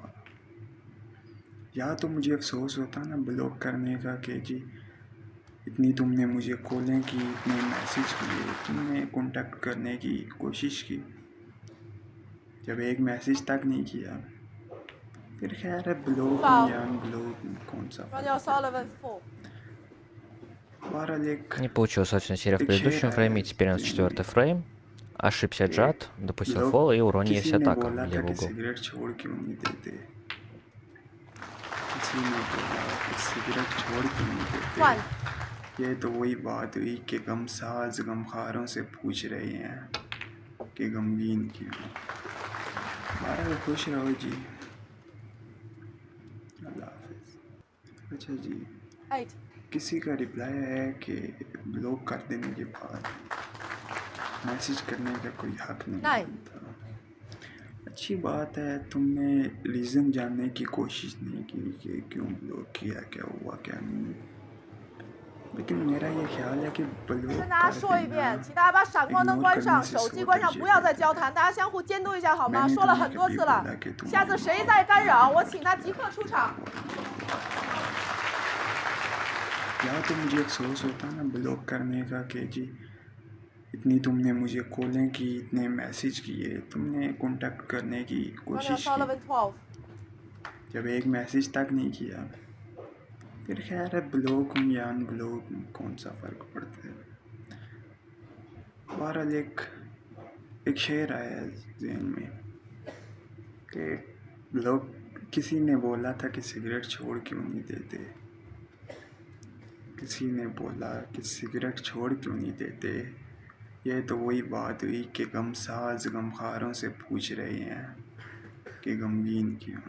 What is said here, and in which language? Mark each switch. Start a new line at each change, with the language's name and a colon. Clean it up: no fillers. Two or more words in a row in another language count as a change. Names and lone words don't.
Urdu: یا تو مجھے افسوس ہوتا نا بلاک کرنے کا کہ جی اتنی تم نے مجھے کالیں کی, اتنے میسیج کیے, تم نے کانٹیکٹ کرنے کی کوشش کی, جب ایک میسیج تک نہیں کیا. پھر خیر ہے, بلاک ہوں یا ان بلاک ہوں, کون سا Ronnie فرق پڑتا O'Sullivan ہے. 4. بہرحال
Russian: Не получилась собственно серия в
Urdu: ایک شعر
Russian: предыдущем
Urdu: آیا
Russian: фрейме,
Urdu: ہے
Russian: и теперь у нас
Urdu: گیم میں
Russian: четвертый фрейм. Ошибся
Urdu: کہ
Russian: Джад, допустил
Urdu: لوگ
Russian: фол, и у Рони
Urdu: کسی
Russian: есть
Urdu: نے
Russian: атака
Urdu: بولا
Russian: в
Urdu: تھا
Russian: левый
Urdu: کہ
Russian: угол.
Urdu: سگریٹ چھوڑ کیوں نہیں دیتے. کسی نے بولا کہ سگریٹ چھوڑ کیوں نہیں دیتے. 1. یہ تو وہی بات ہوئی کہ غم ساز غمخواروں سے پوچھ رہے ہیں کہ غمگین کیوں. بہرحال خوش رہو جی. اللہ حافظ. اچھا جی. 8. کسی کا رپلائی ہے کہ بلاک کر دینے کے بعد میسج کرنے کا کوئی حق نہیں 9. بنتا. اچھی بات ہے. تم نے ریزن جاننے کی کوشش نہیں کی کہ کیوں بلاک کیا, کیا ہوا کیا نہیں. لیکن میرا یہ خیال ہے کہ
Chinese: 跟
Urdu: بلاک
Chinese: 大家
Urdu: کر
Chinese: 说一
Urdu: دینا
Chinese: 遍，请大家把闪光灯
Urdu: اگنور
Chinese: 关
Urdu: کرنے
Chinese: 上，
Urdu: سے
Chinese: 手
Urdu: 100
Chinese: 机关上，
Urdu: درجے
Chinese: 不要再
Urdu: بہتر
Chinese: 交
Urdu: ہے.
Chinese: 谈，大家相互监督一下好
Urdu: میں
Chinese: 吗？
Urdu: نے
Chinese: 说
Urdu: تو
Chinese: 了
Urdu: نہیں
Chinese: 很多
Urdu: کبھی
Chinese: 次了
Urdu: بولا کہ تم
Chinese: 下
Urdu: نے
Chinese: 次谁再干扰，我请他即刻出场。
Urdu: یا تو مجھے افسوس ہوتا نا بلاک کرنے کا کہ جی اتنی تم نے مجھے کالیں کی, اتنے میسیج کیے, تم نے کانٹیکٹ کرنے کی Ronnie کوشش کی, O'Sullivan 12. جب ایک میسیج تک نہیں کیا. پھر خیر ہے, بلاک ہوں یا ان بلاک ہوں, کون سا فرق پڑتا ہے. بہرحال ایک شعر آیا ذہن میں کہ لوگ کسی نے بولا تھا کہ سگریٹ چھوڑ کیوں نہیں دیتے، کسی نے بولا کہ سگریٹ چھوڑ کیوں نہیں دیتے. یہ تو وہی بات ہوئی کہ غم ساز غمخواروں سے پوچھ رہے ہیں کہ غمگین کیوں.